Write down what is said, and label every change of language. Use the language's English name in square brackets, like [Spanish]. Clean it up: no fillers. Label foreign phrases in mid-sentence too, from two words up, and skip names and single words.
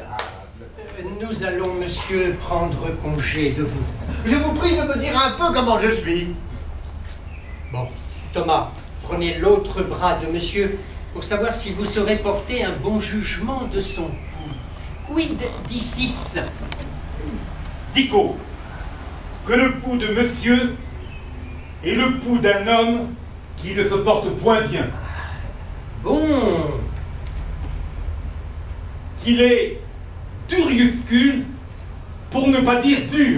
[French] Nous allons, monsieur, prendre congé de vous. Je vous prie de me dire un peu comment je suis. Bon, Thomas, prenez l'autre bras de monsieur pour savoir si vous saurez porter un bon jugement de son pouls. [Latin] Quid dicis? [French] Dico, que le pouls de monsieur est le pouls d'un homme qui ne se porte point bien. Bon. Qu'il est duriuscule, pour ne pas dire dur.